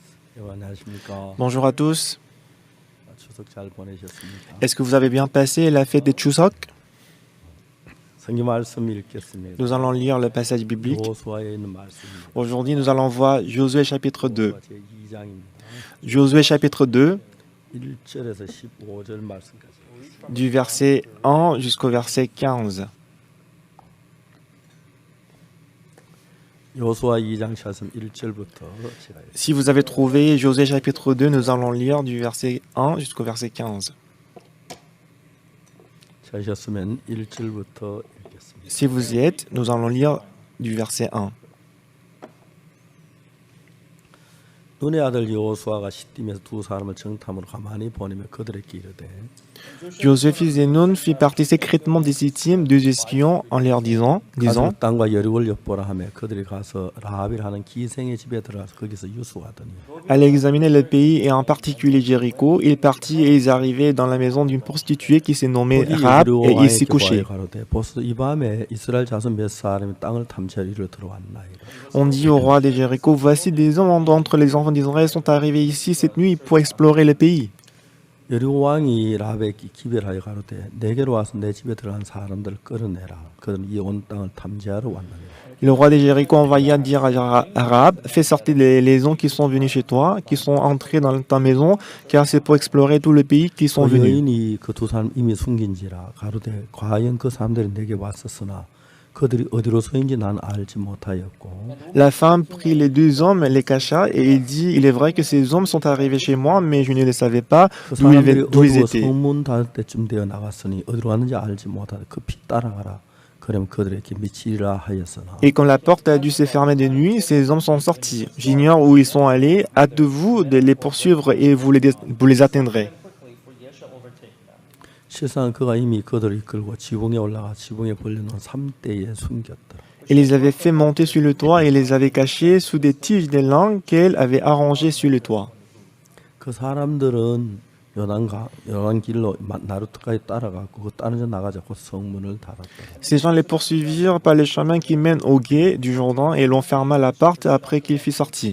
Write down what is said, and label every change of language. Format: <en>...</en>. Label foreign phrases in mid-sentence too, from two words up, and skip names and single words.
<ko>안녕하십니까.</ko> <fr>Bonjour à tous.</fr> <ko>추석 잘 보내셨습니까?</ko> <fr>Est-ce que vous avez bien passé la fête des Chuseok?</fr> <ko>성경 말씀 읽겠습니다.</ko> <fr>Nous allons lire le passage biblique.</fr> <ko>여호수아에 있는 말씀입니다.</ko> <fr>Aujourd'hui, nous allons voir Josué chapitre 2.</fr> <ko>제2장입니다.</ko> <fr>Josué chapitre 2,</fr> <ko>1절에서 15절 말씀까지.</ko> <fr>du verset 1 jusqu'au verset 15.</fr> <ko>여호수아 2장 찾으면 1절부터 제가</ko> <fr>Si vous avez trouvé Josué chapitre 2, nous allons lire du verset 1 jusqu'au verset 15.</fr> <ko>찾으셨으면 1절부터 읽겠습니다.</ko> <fr>Si vous y êtes, nous allons lire du verset 1.</fr> <ko>눈의 아들 여호수아가 시딤에서 두 사람을 정탐으로 가만히 보내며 그들에게 이르되</ko> <fr>Josué, fils de Nun, fit partir secrètement des Sittim, deux espions, en leur disant,</fr> <ko>가들 땅과 여리고를 엿보라 하며 그들이 가서 라합이라 하는 기생의 집에 들어가서 거기서 유수하더니</ko> <fr>allez examiner le pays et en particulier Jéricho. Il partit et ils arrivaient dans la maison d'une prostituée qui s'est nommée Rahab et il s'y couchait.</fr> <ko>가로되 보소 이 밤에 이스라엘 자손 몇 사람이 땅을 탐지하러 이리로 들어왔나이다.</ko> <fr>On dit au roi de Jéricho, voici des hommes d'entre les enfants d'Israël sont arrivés ici cette nuit pour explorer le pays.</fr> <ko>여리고 왕이 라합에게 기별하여 가로되 내게로 와서 내 집에 들어간 사람들을 끌어내라. 그들은 이 온 땅을 탐지하러 왔나이다.</ko> <fr>Le roi de Jéricho envoya dire à Rahab, fais sortir les hommes qui sont venus chez toi, qui sont entrés dans ta maison, car c'est pour explorer tout le pays qu'ils sont</fr> <ko>그</ko> <fr>venus.</fr> <ko>여인이 그 두 사람 이미 숨긴지라 가로되 과연 그 사람들이 내게 왔었으나 그들이 어디로서인지 난 알지 못하였고</ko> <fr>La femme prit les deux hommes, les cacha, et il dit, il est vrai que ces hommes sont arrivés chez moi, mais je ne les savais pas</fr> <ko>그</ko> <fr>d'où</fr> <ko>사람들이</ko> <fr>ils</fr> <ko>어두워</ko> <fr>étaient.</fr> <ko>성문 닫을 때쯤 되어 나갔으니 어디로 왔는지 알지 못하되 급히 따라가라. 그럼 그들에게 미치리라 하였으나</ko> <fr>Et quand la porte a dû se fermer de nuit, ces hommes sont sortis. J'ignore où ils sont allés, hâtez-vous de les poursuivre et vous les atteindrez.</fr> <ko>실상 그가 이미 그들을 이끌고 지붕에 올라가 지붕에 벌려놓은 삼대에 숨겼더라.</ko> <fr>Il les avait fait monter sur le toit et les avait cachés sous des tiges de lin qu'elle avait arrangées sur le toit.</fr> <ko>그 사람들은 요단 길로 나루트까지 따라가고 그 다른 데 나가자 곧 성문을 닫았더라.</ko> <fr>Ces gens les poursuivirent par le chemin qui mène au gué du Jourdain et l'on ferma la porte après qu'il fut sorti.</fr>